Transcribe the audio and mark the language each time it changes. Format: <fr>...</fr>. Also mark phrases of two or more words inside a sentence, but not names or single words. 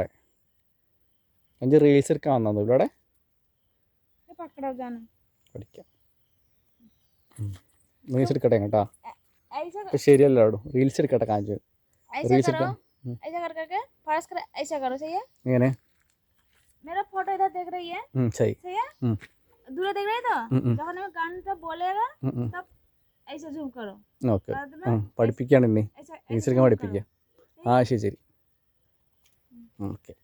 <ml>അഞ്ച് റീൽസ് എടുക്കാൻ വന്നു ഇവിടെ. പഠിക്കാം റീൽസ് എടുക്കട്ടെ കേട്ടാ. ശരിയല്ലോ അവിടെ റീൽസ് എടുക്കട്ടെ. കാഞ്ചു റീൽസ് എടുക്കാം. എങ്ങനെ?</ml> <hi>मेरा फोटो इधर देख रही है? सही है? दूर देख रही है तो जब मैं गान जब बोलेगा तब ऐसे जूम करो.</hi> <ml>ഓക്കെ പഠിപ്പിക്കുകയാണ് ഇനി റീൽസ് എടുക്കാൻ പഠിപ്പിക്കുക. ശരി ശരി ഓക്കെ.</ml>